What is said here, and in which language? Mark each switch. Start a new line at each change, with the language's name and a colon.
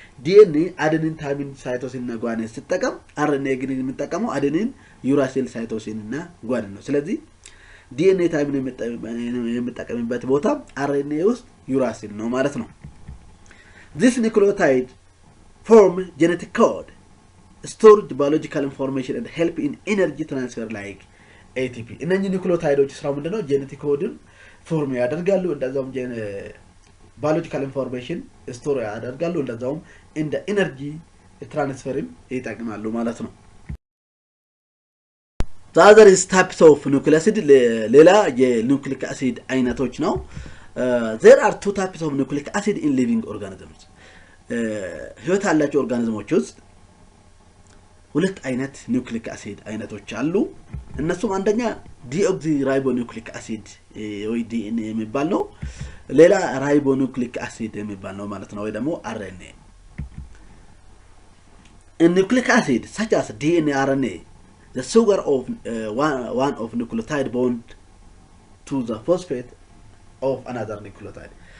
Amharic: DNA adenine, thymine, cytosine and guanine ሲጠቀም RNA ግን የሚጠቀመው adenine, uracil, cytosine እና guanine ነው። ስለዚህ DNA thymine የሚጠቀምበት ቦታ RNA ውስጥ uracil ነው ማለት ነው።
English: This nucleotide form genetic code, store biological information and help in energy transfer like ATP.
Amharic: እነኚህ ኑክሊዮታይዶች ስራው ምንድነው? ጄኔቲክ ኮድን ፎርም ያደርጋሉ፣ እንደዛውም ባዮሎጂካል ኢንፎርሜሽን ስቶር ያደርጋሉ፣ እንደዛውም እንደ ኤነርጂ ትራንስፈርም ይጠቅማሉ ማለት ነው።
English: The other is types of nucleic acid.
Amharic: ሌላ የኑክሊክ አሲድ አይነቶች ነው።
English: There are 2 types of nucleic acid in living organisms.
Amharic: ህይወት ያላቸው ኦርጋኒዝሞች ውስጥ ሁለት አይነት ኑክሊክ አሲድ አይነቶች አሉ። እነሱም አንደኛ ዲኦክሲራይቦኑክሊክ አሲድ ወይ ዲኤንኤ የሚባል ነው። ሌላ ራይቦኑክሊክ አሲድ የሚባል ነው ማለት ነው፣ ወይ ደግሞ አርኤንኤ።
English: nucleic acid such as DNA, RNA, the sugar of one of nucleotide bond to the phosphate of another nucleotide.